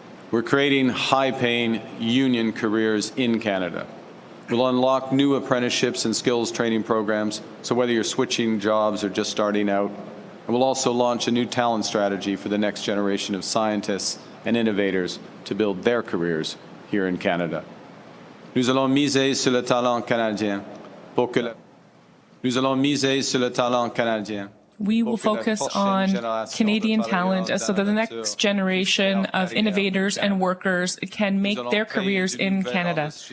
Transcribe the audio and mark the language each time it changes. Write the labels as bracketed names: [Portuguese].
[English] We're creating high-paying union careers in Canada. We'll unlock new apprenticeships and skills training programs, so whether you're switching jobs or just starting out, and we'll also launch a new talent strategy for the next generation of scientists and innovators to build their careers here in Canada. [French] Nous allons miser sur le talent canadien pour que Nous allons miser sur le talent canadien. [English] We will focus on Canadian talent so that the next generation of innovators and workers can make their careers in Canada.